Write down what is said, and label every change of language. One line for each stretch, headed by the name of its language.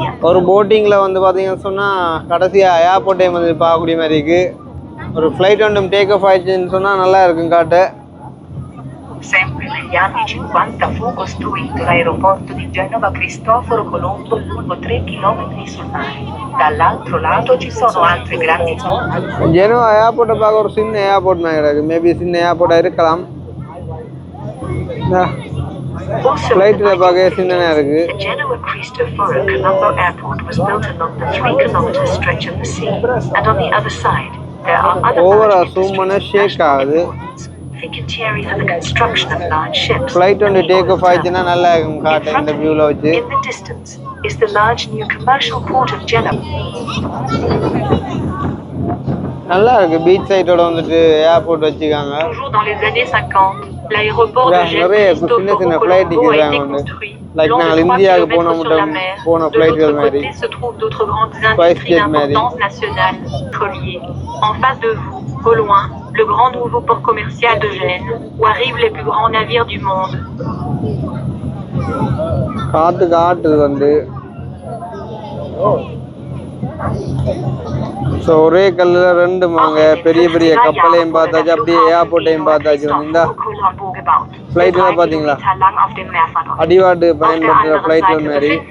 Tamil: ஒரு போட்டிங்கில் வந்து பார்த்தீங்கன்னு சொன்னால் கடைசியாக ஏர்போர்ட்டையும் வந்து பார்க்கக்கூடிய மாதிரி இருக்குது. ஒரு ஃப்ளைட் ஒன்றும் டேக் ஆஃப் ஆயிடுச்சுன்னு சொன்னால் நல்லா இருக்கும் காட்டு.
Italian: Sempre negli anni 50 fu costruito l'aeroporto di Genova Cristoforo Colombo lungo 3 km sul mare. Dall'altro lato ci sono altre grandi
Tamil: Genoa ஏர்போர்ட்டை பார்க்க ஒரு சின்ன ஏர்போர்ட் மாதிரி கிடக்கு. மேபி சின்ன ஏர்போர்ட்டாக இருக்கலாம். ஃப்ளைட்டில் பார்க்க சின்னதாக இருக்குது.
English: The Genoa Cristoforo Colombo Airport was built along the 3-kilometer stretch of the sea, and on the other side there are other
Tamil: ஓவரா zoom பண்ண ஷேக் ஆகுது.
English: Fincantieri for the construction of large ships.
Tamil: Flight வந்து take off ஆயிடுச்சுன்னா நல்லா இருக்கும் காட்டு இந்த வியூவில் வச்சு.
English: In the distance is the large new commercial port of Genoa.
Tamil: நல்லா இருக்கு. பீச் சைட்டோட வந்துட்டு ஏர்போர்ட் வச்சுக்காங்க.
French: Toujours dans les années 50, l'aéroport de
Tamil: நிறைய சின்ன சின்ன ஃப்ளைட் நிற்கிறாங்க வந்து. லைக் நாங்கள் இந்தியாவுக்கு போன ஃப்ளைட்டுகள் மாதிரி.
French: se trouvent d'autres grandes industries d'importance nationale pétrolier. En face de vous, au loin, le grand nouveau port commercial de Gênes, où arrivent les plus grands navires du monde.
Tamil: காட்டு வந்து so ஒரே கல்லில் ரெண்டு மாங்க பெரிய பெரிய கப்பலையும் பார்த்தாச்சு, அப்படியே ஏர்போர்ட்டையும் பார்த்தாச்சு. இந்த ஃப்ளைட்டில் பார்த்தீங்களா அடிவாட்டு பயன்படுத்துகிற ஃப்ளைட்டில் மாதிரி.